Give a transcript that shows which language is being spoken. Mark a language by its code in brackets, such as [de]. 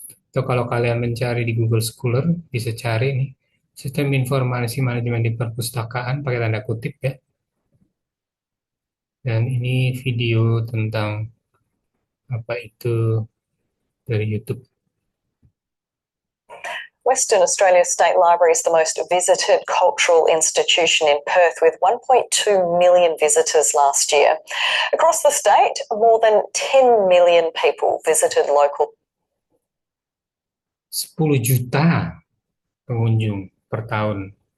[id] Atau kalau kalian mencari di Google Scholar, bisa cari nih, sistem informasi manajemen di perpustakaan, pakai tanda kutip ya. Dan ini video tentang apa itu dari YouTube. [en] Western Australia State Library is the most visited cultural institution in Perth, with 1.2 million visitors last year. Across the state, more than 10 million people visited local [id] 10 juta pengunjung per tahun.